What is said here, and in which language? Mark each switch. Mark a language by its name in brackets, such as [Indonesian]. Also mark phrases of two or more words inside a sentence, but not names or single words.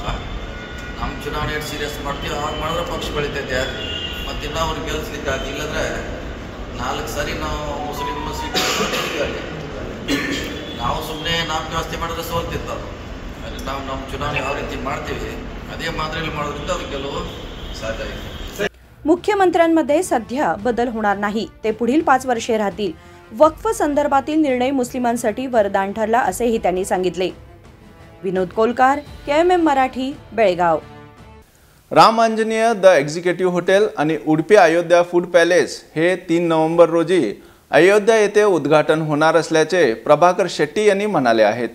[Kannada] ನಮ್ಮ ಚುನಾವಣೆ ಎಷ್ಟು ಸೀರಿಯಸ್ ಮಾಡ್ತೀವಿ ಆಗ ಮಾಡಿದ್ರೆ ಪಕ್ಷ ಬೆಳಿತೈತೆ. ಮತ್ತು ಇನ್ನೂ ಅವ್ರಿಗೆ ಗೆಲ್ಲಿಸ್ಲಿಕ್ಕೆ ಆಗಿ ಇಲ್ಲಂದರೆ 4 ಸಾರಿ ನಾವು ಮುಸ್ಲಿಂ ಸೀಟ್ ಕೊಟ್ಟಿದ್ದೀವಿ. ಅಲ್ಲಿ ನಾವು ಸುಮ್ಮನೆ ನಾಮ ಜಾಸ್ತಿ ಮಾಡಿದ್ರೆ ಸೋಲ್ತಿತ್ತು ಅದು. ಅಲ್ಲಿ ನಾವು ನಮ್ಮ ಚುನಾವಣೆ ಯಾವ ರೀತಿ ಮಾಡ್ತೀವಿ ಅದೇ ಮಾದರಿಯಲ್ಲಿ ಮಾಡೋದ್ರಿಂದ ಅದು ಗೆಲುವು [Marathi] साध्य आहे. मुख्यमंत्र्यांमध्ये सध्या बदल होणार नाही, ते पुढील 5 वर्षे राहतील. वक्फ संदर्भातील निर्णय मुस्लिमांसाठी वरदान ठरला असेही त्यांनी सांगितले. विनोद कोलकार, KMM मराठी, बेळगाव. राम आंजनेय द एक्झिक्युटिव्ह हॉटेल आणि उडपी अयोध्या फूड पॅलेस हे 3 नोव्हेंबर रोजी अयोध्या येथे उद्घाटन होणार असल्याचे प्रभाकर शेट्टी यांनी म्हणाले आहेत.